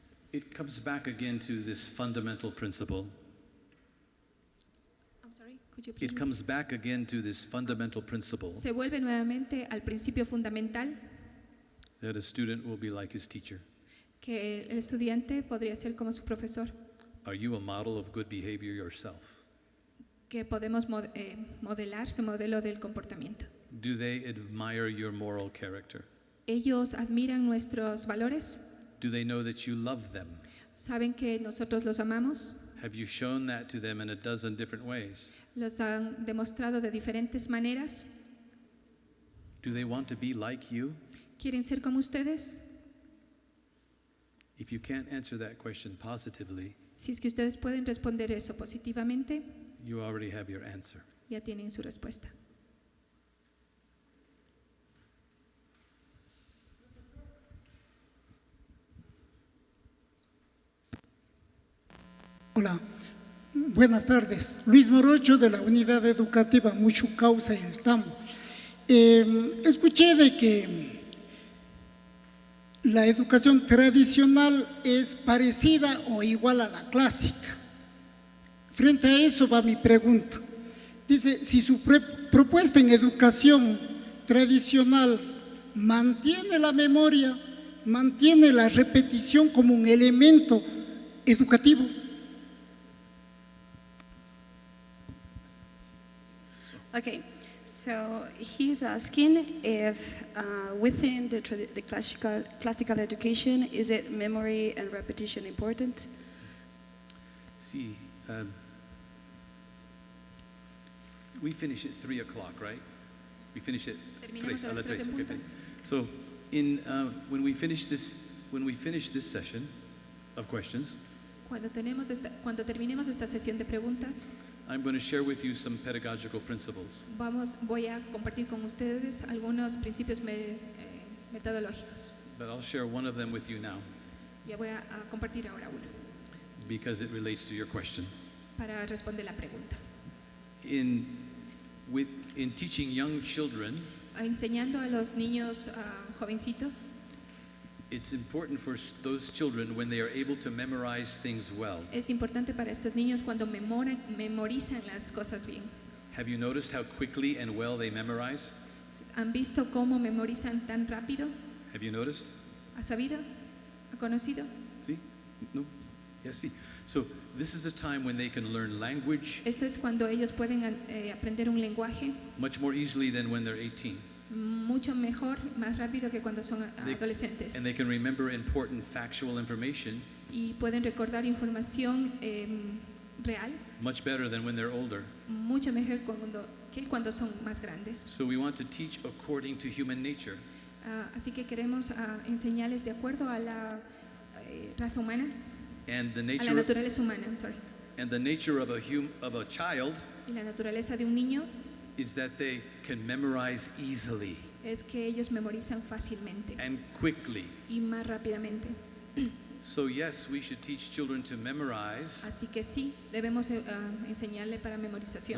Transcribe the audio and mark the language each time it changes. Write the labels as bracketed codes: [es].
[en] It comes back again to this fundamental principle. I'm sorry, could you please It comes back again to this fundamental principle [es] Se vuelve nuevamente al principio fundamental [en] that a student will be like his teacher. [es] que el estudiante podría ser como su profesor, [en] Are you a model of good behavior yourself? [es] que podemos modelar su modelo del comportamiento. [en] Do they admire your moral character? [es] Ellos admiran nuestros valores, [en] Do they know that you love them? [es] saben que nosotros los amamos, [en] Have you shown that to them in a dozen different ways? [es] los han demostrado de diferentes maneras. [en] Do they want to be like you? [es] ¿Quieren ser como ustedes? [en] If you can't answer that question positively, [es] Si es que ustedes pueden responder eso positivamente, [en] you already have your answer. [es] ya tienen su respuesta. Hola, buenas tardes. Luis Morocho de la Unidad Educativa Muchucausa y el Tambo. Escuché de que la educación tradicional es parecida o igual a la clásica. Frente a eso va mi pregunta. Dice, si su propuesta en educación tradicional mantiene la memoria, mantiene la repetición como un elemento educativo. [en] Okay, so he's asking if within the classical education, is it memory and repetition important? See, we finish at 3 o'clock, right? We finish at [es] Terminamos a las 3 3 en punto. [en] So, when we finish this session of questions, [es] Cuando terminemos esta sesión de preguntas, [en] I'm going to share with you some pedagogical principles. [es] voy a compartir con ustedes algunos principios metodológicos. [en] But I'll share one of them with you now [es] Ya voy a compartir ahora uno [en] because it relates to your question. [es] para responder la pregunta. [en] In teaching young children, [es] Enseñando a los niños jovencitos, [en] it's important for those children when they are able to memorize things well. [es] es importante para estos niños cuando memorizan las cosas bien. [en] Have you noticed how quickly and well they memorize? [es] ¿Han visto cómo memorizan tan rápido? [en] Have you noticed? [es] ¿Ha sabido? ¿Ha conocido? [en] See? No? Yes, see. So this is a time when they can learn language [es] Esto es cuando ellos pueden aprender un lenguaje [en] much more easily than when they're 18. [es] mucho mejor, más rápido que cuando son adolescentes. [en] And they can remember important factual information [es] Y pueden recordar información real [en] much better than when they're older. [es] mucho mejor que cuando son más grandes. [en] So we want to teach according to human nature. [es] Así que queremos enseñarles de acuerdo a la raza humana, [en] And the [es] a la [en] nature [es] naturaleza humana, [en] and the nature of a child [es] Y la naturaleza de un niño [en] is that they can memorize easily [es] es que ellos memorizan fácilmente [en] and quickly. [es] y más rápidamente. [en] So yes, we should teach children to memorize [es] Así que sí, debemos enseñarle para memorización